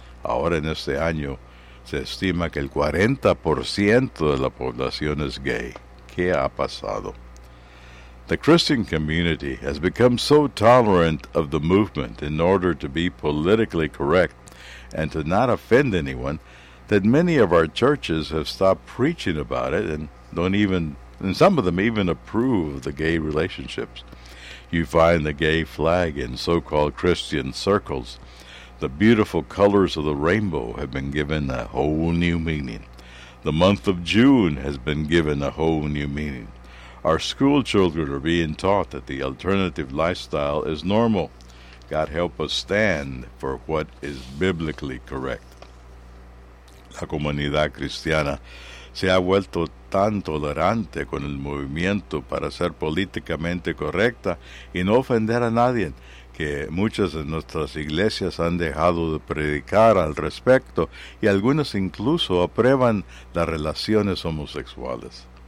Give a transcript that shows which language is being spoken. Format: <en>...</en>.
<es>Ahora en este año, se estima que el 40% de la población es gay. ¿Qué ha pasado?</es> <en>The Christian community has become so tolerant of the movement in order to be politically correct and to not offend anyone that many of our churches have stopped preaching about it and don't even... And some of them even approve the gay relationships. You find the gay flag in so-called Christian circles. The beautiful colors of the rainbow have been given a whole new meaning. The month of June has been given a whole new meaning. Our school children are being taught that the alternative lifestyle is normal. God help us stand for what is biblically correct.</en> <es>La comunidad cristiana se ha vuelto tan tolerante con el movimiento para ser políticamente correcta y no ofender a nadie, que muchas de nuestras iglesias han dejado de predicar al respecto y algunas incluso aprueban las relaciones homosexuales.</es>